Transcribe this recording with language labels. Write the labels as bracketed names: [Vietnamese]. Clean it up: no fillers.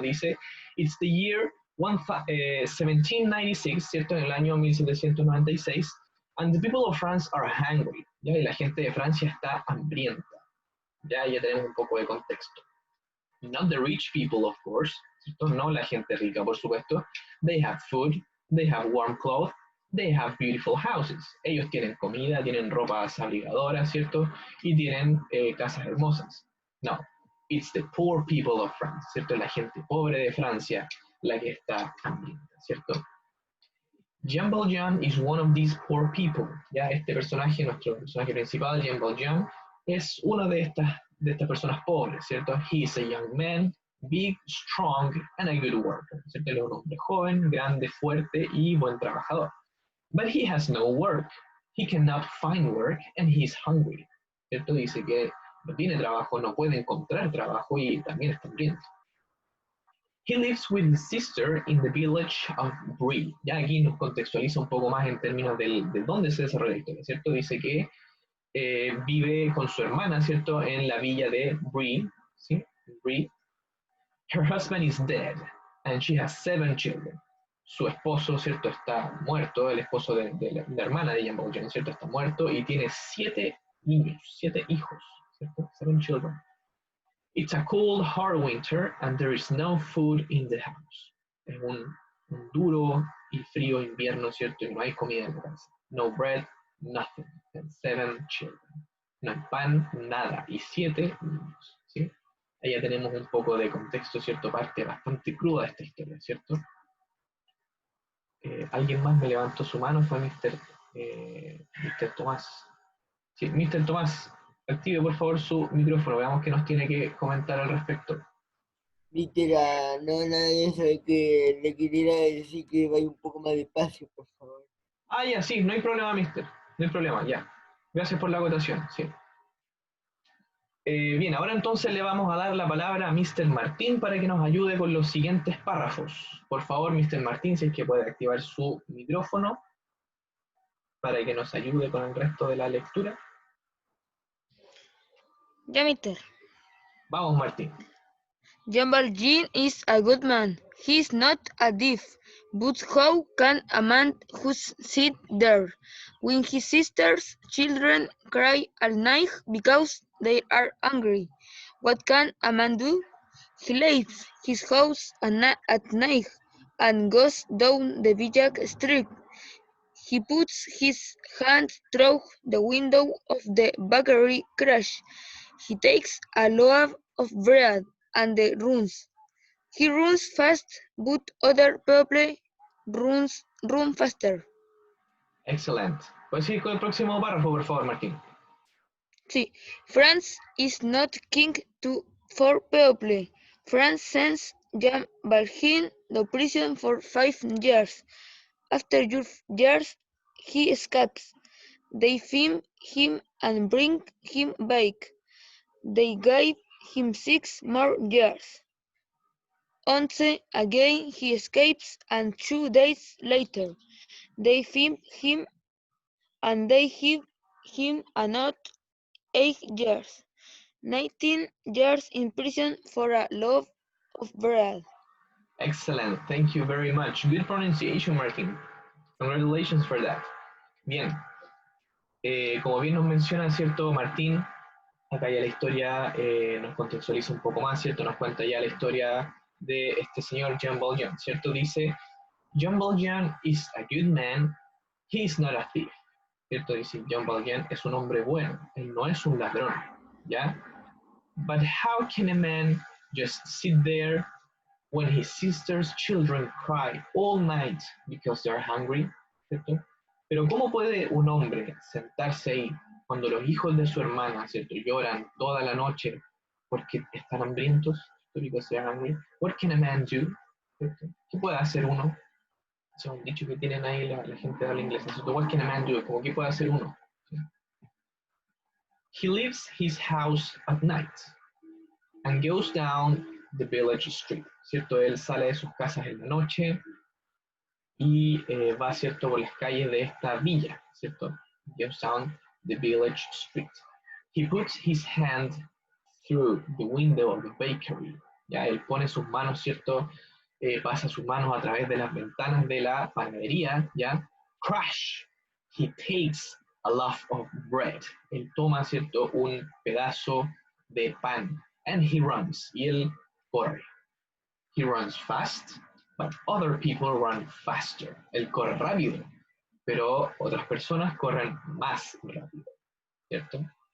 [Spanish] Dice, [English] it's the year 1796, [Spanish] ¿cierto? En el año 1796, [English] and the people of France are hungry, [Spanish] ¿ya? Y la gente de Francia está hambrienta. Ya tenemos un poco de contexto. [English] Not the rich people, of course, [Spanish] ¿cierto? No la gente rica, por supuesto. [English] They have food, they have warm clothes, they have beautiful houses. [Spanish] Ellos tienen comida, tienen ropas abrigadoras, ¿cierto? Y tienen casas hermosas. [English] No, it's the poor people of France, [Spanish] ¿cierto? La gente pobre de Francia la que está hambrienta, ¿cierto? [English] Jean Valjean is one of these poor people. [Spanish] Ya este personaje, nuestro personaje principal, Jean Valjean, es una de estas personas pobres, ¿cierto? [English] He is a young man, big, strong, and a good worker. [Spanish] ¿Cierto? Él es un hombre joven, grande, fuerte y buen trabajador. [English] But he has no work. He cannot find work, and he is hungry. [Spanish] ¿Cierto? Dice que no tiene trabajo, no puede encontrar trabajo y también está hambriento. [English] He lives with his sister in the village of Brie. [Spanish] Ya aquí nos contextualiza un poco más en términos de dónde se desarrolla la historia, ¿cierto? Dice que vive con su hermana, ¿cierto? En la villa de Brie, ¿sí? Brie. [English] Her husband is dead, and she has 7 children. [Spanish] Su esposo, ¿cierto? Está muerto, el esposo de la hermana de Jean Valjean, ¿cierto? Está muerto y tiene 7 niños, 7 hijos, ¿cierto? [English] 7 children. It's a cold, hard winter, and there is no food in the house. [Spanish] Es un duro y frío invierno, ¿cierto? Y no hay comida en la casa. [English] No bread, nothing. And 7 children. [Spanish] No hay pan, nada. Y 7 niños, ¿sí? Ahí ya tenemos un poco de contexto, ¿cierto? Parte bastante cruda de esta historia, ¿cierto? ¿Alguien más me levantó su mano? Fue Mr. Mr. Tomás. Sí, Mr. Tomás, active por favor su micrófono. Veamos qué nos tiene que comentar al respecto. Mister, no, nada de eso, es que le quería decir que vaya un poco más despacio, por favor. Ah, ya, sí, no hay problema, mister. No hay problema, ya. Gracias por la acotación, sí. Bien, ahora entonces le vamos a dar la palabra a Mr. Martín para que nos ayude con los siguientes párrafos. Por favor, Mr. Martín, si es que puede activar su micrófono para que nos ayude con el resto de la lectura. Ya, mister. Vamos, Martín. [English] Jean Valjean is a good man. He is not a thief. But how can a man who sit there when his sister's children cry all night because they are hungry? What can a man do? He leaves his house at night and goes down the village street. He puts his hand through the window of the bakery crash. He takes a loaf of bread and runs. He runs fast, but other people run faster. [Spanish] Excelente. ¿Puedes ir con el próximo párrafo, por favor, Martín? Sí. [English] France is not king for people. France sends Jean Valjean to prison for 5 years. After years, he escapes. They find him and bring him back. They gave him 6 more years. Once again he escapes, and 2 days later they find him and they give him another 8 years. 19 years in prison for a loaf of bread. Excellent. Thank you very much. Good pronunciation, Martín. Congratulations for that. [Spanish] Bien. Como bien nos menciona, ¿cierto, Martín? Acá ya la historia nos contextualiza un poco más, ¿cierto? Nos cuenta ya la historia de este señor Jean Valjean, ¿cierto? Dice, [English] Jean Valjean is a good man, he is not a thief, [Spanish] ¿cierto? Dice, Jean Valjean es un hombre bueno, él no es un ladrón, ¿ya? [English] But how can a man just sit there when his sister's children cry all night because they're hungry, [Spanish] ¿cierto? Pero ¿cómo puede un hombre sentarse ahí cuando los hijos de su hermana, ¿cierto? Lloran toda la noche porque están hambrientos, [English] because they're hungry? What can a man do? [Spanish] ¿Cierto? ¿Qué puede hacer uno? Ese es un dicho que tienen ahí la gente de habla inglesa, ¿cierto? [English] What can a man do? [Spanish] Como, ¿qué puede hacer uno? ¿Sí? [English] He leaves his house at night and goes down the village street, [Spanish] ¿cierto? Él sale de sus casas en la noche y va, ¿cierto?, por las calles de esta villa, ¿cierto? [English] Goes down the village street. He puts his hand through the window of the bakery. [Spanish] Ya, él pone sus manos, ¿cierto? Pasa sus manos a través de las ventanas de la panadería, ¿ya? Crash! [English] He takes a loaf of bread. [Spanish] Él toma, ¿cierto?, un pedazo de pan. [English] And he runs. [Spanish] Y él corre. [English] He runs fast, but other people run faster. [Spanish] Él corre rápido, pero otras personas corren más rápido, ¿cierto?